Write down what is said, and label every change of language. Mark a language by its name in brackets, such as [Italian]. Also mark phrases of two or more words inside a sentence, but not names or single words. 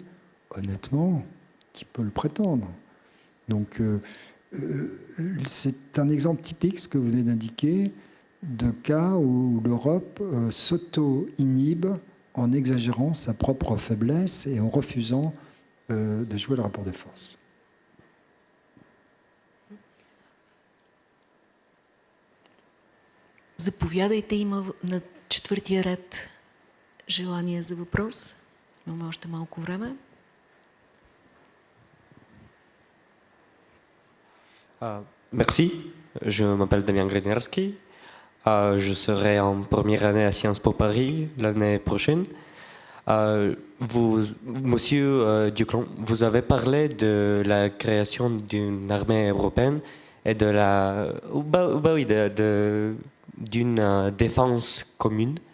[French] Honnêtement, qui peut le prétendre? Donc, c'est un exemple typique, ce que vous venez d'indiquer, d'un cas où l'Europe s'auto-inhibe en exagérant sa propre faiblesse et en refusant de jouer le rapport de force. [Bulgarian] Заповядайте, има на четвъртия ред желание за въпрос. Имаме още малко време. [French] Merci, je m'appelle Damien Greniarski. Je serai en première année à Sciences Po Paris l'année prochaine. Monsieur Duclon, vous avez parlé de la création d'une armée européenne et de d'une défense commune.